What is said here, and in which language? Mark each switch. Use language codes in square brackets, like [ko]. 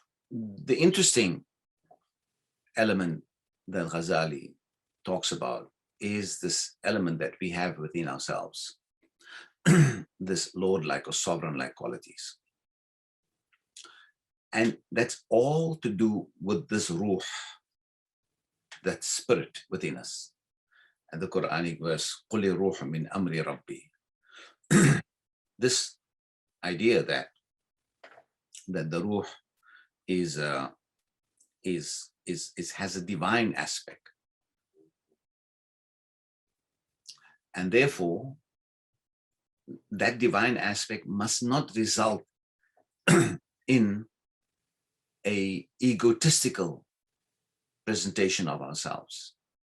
[en] The interesting element that Ghazali talks about is this element that we have within ourselves, this Lord-like or sovereign-like qualities. And that's all to do with this ruh, that spirit within us. And the Quranic verse, [ar] قُلِ الرُّوحُ مِنْ أَمْرِ رَبِّي. [en] This idea that the ruh has a divine aspect. And therefore, that divine aspect must not result in a egotistical presentation of ourselves.